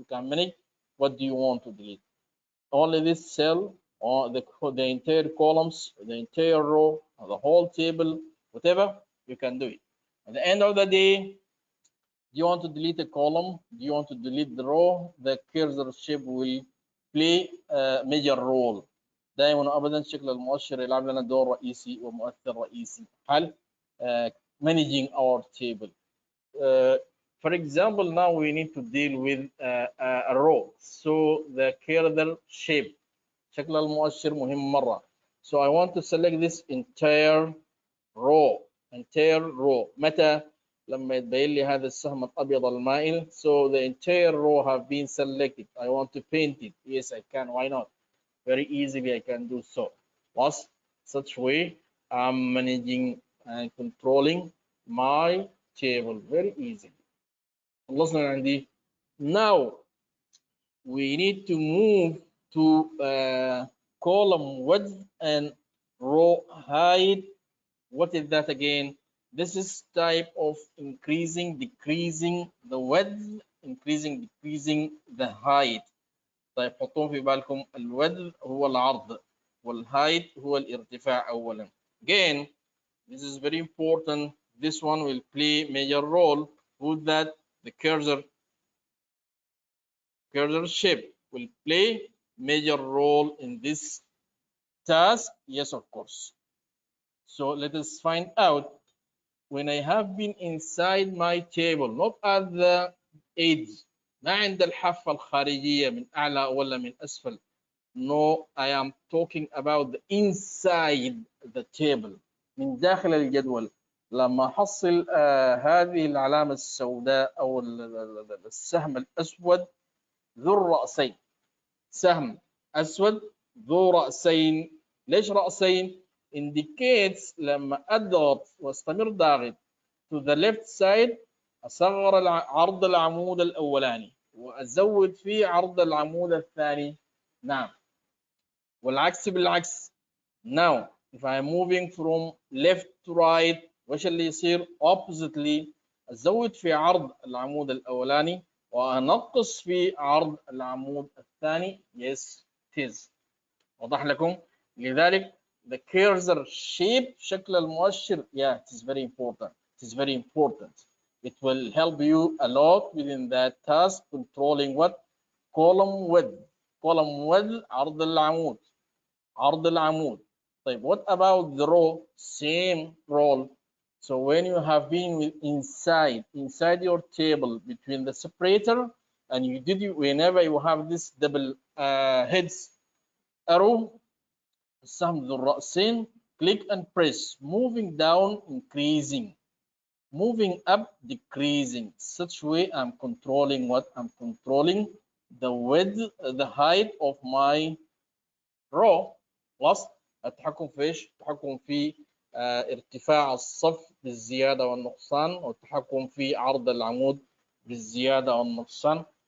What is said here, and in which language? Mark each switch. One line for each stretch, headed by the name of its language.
English: We can manage what do you want to delete. Only this cell or the entire columns, the entire row, or the whole table, whatever, you can do it. At the end of the day, do you want to delete a column? Do you want to delete the row? The cursor shape will play a major role.
Arabic: دائما وابدا شكل المؤشر يلعب لنا دور رئيسي ومؤثر رئيسي حل
English: managing our table. For example, now we need to deal with a row. So the cursor shape
Arabic: شكل المؤشر مهم مرة.
English: So I want to select this entire row.
Arabic: متى؟ لما يتبين لي هذا السهم الأبيض المائل.
English: So the entire row have been selected. I want to paint it. Yes, I can. Why not? Very easily I can do so. Was such way I'm managing and controlling my table very easily.
Arabic: خلصنا من عندي.
English: Now we need to move to column width and row height. What is that again? This is type of increasing, decreasing the width, increasing, decreasing the height.
Arabic: طيب حطوهم في بالكم الويدث هو العرض والهايت هو الارتفاع أولا.
English: Again, this is very important. This one will play major role. With that, the cursor shape will play major role in this task. Yes, of course. So let us find out when I have been inside my table, not at the edge.
Arabic: ما عند الحافة الخارجية من أعلى ولا من أسفل.
English: No, I am talking about the inside the table.
Arabic: من داخل الجدول. لما أحصل هذه العلامة السوداء أو السهم الأسود ذو الرأسين. سهم أسود ذو رأسين. ليش رأسين؟ indicates لما أضغط واستمر ضاغط
English: to the left side
Arabic: أصغر عرض العمود الأولاني وأزود فيه عرض العمود الثاني. نعم. والعكس بالعكس.
English: Now if I'm moving from left to right
Arabic: وش اللي يصير؟ oppositely أزود في عرض العمود الأولاني وأنقص في عرض العمود الثاني.
English: Yes, it is.
Arabic: وضح لكم؟ لذلك
English: the cursor shape
Arabic: شكل المؤشر,
English: yeah, it is very important. It is very important. It will help you a lot within that task, controlling what? Column width. Column width
Arabic: عرض العمود. عرض العمود.
English: طيب, what about the row? Same role. So when you have been inside your table between the separator and whenever you have this double heads arrow,
Arabic: السهم ذو الرأسين,
English: click and press, moving down, increasing. moving up, decreasing. Such way I'm controlling what? I'm controlling the width, the height of my row.
Arabic: خلاص. التحكم في ايش؟ التحكم في ارتفاع الصف بالزيادة والنقصان، والتحكم في عرض العمود بالزيادة والنقصان.